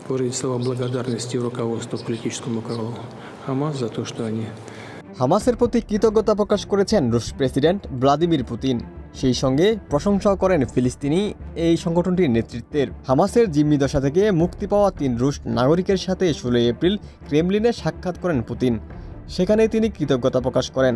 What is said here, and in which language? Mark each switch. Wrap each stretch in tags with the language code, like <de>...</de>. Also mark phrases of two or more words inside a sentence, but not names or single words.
<ru>выразить слова благодарности руководству политическому крылу ХАМАС за то, что они</ru> <bn>হামাসের প্রতি কৃতজ্ঞতা প্রকাশ করেছেন রুশ প্রেসিডেন্ট ভ্লাদিমির পুতিন। সেই সঙ্গে প্রশংসা করেন ফিলিস্তিনি এই সংগঠনটির নেতৃত্বের। হামাসের জিম্মি দশা থেকে মুক্তি পাওয়া ৩ রুশ নাগরিকের সাথে ১৬ এপ্রিল ক্রেমলিনে সাক্ষাৎ করেন পুতিন। সেখানে তিনি কৃতজ্ঞতা প্রকাশ করেন।</bn>